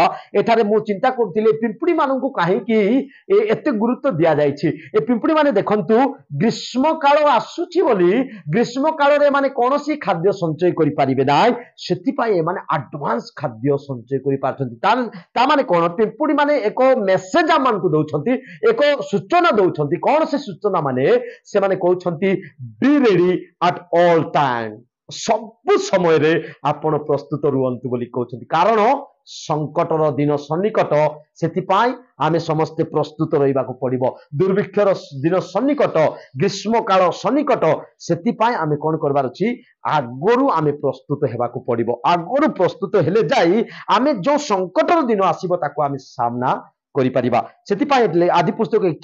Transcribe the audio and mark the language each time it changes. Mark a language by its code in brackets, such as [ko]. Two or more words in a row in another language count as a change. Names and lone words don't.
[or] ଏଠାରେ ମୁଁ ଚିନ୍ତା କରୁଥିଲେ ପିମ୍ପୁଡ଼ି ମାନଙ୍କୁ କାହିଁକି ଏତେ ଗୁରୁତ୍ୱ ଦିଆଯାଉଛି ଏ ପିମ୍ପୁଡ଼ି ମାନେ ଦେଖନ୍ତୁ ଗ୍ରୀଷ୍ମ କାଳ ଆସୁଛି ବୋଲି ଗ୍ରୀଷ୍ମ କାଳରେ ମାନେ କୌଣସି ଖାଦ୍ୟ ସଞ୍ଚୟ କରି ପାରିବେ ନାହିଁ ସେଥିପାଇଁ ମାନେ ଆଡଭାନ୍ସ ଖାଦ୍ୟ ସଞ୍ଚୟ କରି ପାରୁଛନ୍ତି ତା ମାନେ କୋଉ ପିମ୍ପୁଡ଼ି ମାନେ ଏକ ମେସେଜ ଆମମାନଙ୍କୁ ଦେଉଛନ୍ତି ଏକ ସୂଚନା ଦେଉଛନ୍ତି କେଉଁ ସେ ସୂଚନା ମାନେ ସେ ମାନେ କହୁଛନ୍ତି [en] be ready at all time [or] ସବୁ ସମୟରେ ଆପଣ ପ୍ରସ୍ତୁତ ରୁହନ୍ତୁ ବୋଲି କହୁଛନ୍ତି କାରଣ ସଙ୍କଟର ଦିନ ସନ୍ନିକଟ ସେଥିପାଇଁ ଆମେ ସମସ୍ତେ ପ୍ରସ୍ତୁତ ରହିବାକୁ ପଡ଼ିବ ଦୁର୍ଭିକ୍ଷର ଦିନ ସନ୍ନିକଟ ଗ୍ରୀଷ୍ମ କାଳ ସନ୍ନିକଟ ସେଥିପାଇଁ ଆମେ କଣ କରିବାର ଅଛି ଆଗରୁ ଆମେ ପ୍ରସ୍ତୁତ ହେବାକୁ ପଡ଼ିବ ଆଗରୁ ପ୍ରସ୍ତୁତ ହେଲେ ଯାଇ ଆମେ ଯୋ ସଙ୍କଟର ଦିନ ଆସିବ ତାକୁ ଆମେ ସାମନା କରି ପାରିବା ସେଥିପାଇଁ ଆଦି ପୁସ୍ତକ